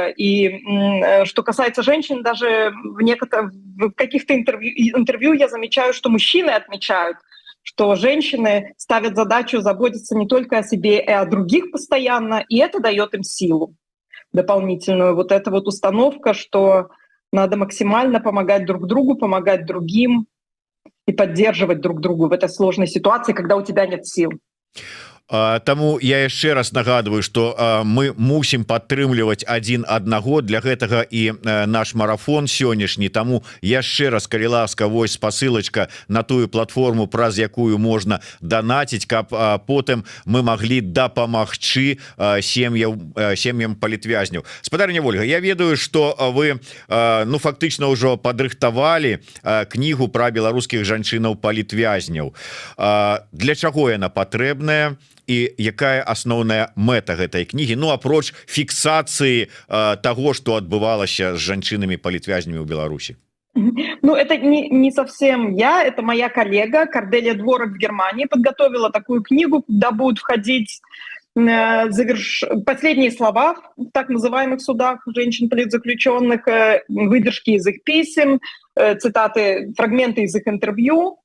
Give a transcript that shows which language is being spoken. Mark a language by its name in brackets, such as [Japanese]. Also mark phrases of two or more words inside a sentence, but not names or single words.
[Russian] И что касается женщин, даже в каких-то интервью я замечаю, что мужчины отмечают, что женщины ставят задачу заботиться не только о себе, и о других постоянно, и это дает им силу дополнительную. Вот эта вот установка, что надо максимально помогать друг другу, помогать другим и поддерживать друг друга в этой сложной ситуации, когда у тебя нет сил. [Belarusian] Таму я яшчэ раз нагадываю, что мы мусім падтрымліваць адзін аднаго, для гэтага і наш марафон сённяшні. Таму яшчэ раз, калі ласка, вось спасылачка на тую платформу, праз якую можна данаціць, каб потым мы маглі дапамагчы сем'ям палітвязняў. Спадарня Ольга, я ведаю, что вы фактычна ўжо падрыхтавалі кнігу пра беларускіх жанчынаў палітвязняў. Для чаго яна патрэбная? І якая асноўная мэта гэтай кнігі, ну апроч фіксацыі [Russian] того, что [Belarusian] адбывалася з жанчынамі палітвязнямі ў Беларусі? [Russian] Ну, это не совсем я, это моя коллега Корделия Дворок в Германии подготовила такую книгу, куда будут входить последние слова в так называемых судах женщин-политзаключенных, выдержки из их писем, цитаты, фрагменты из их интервью.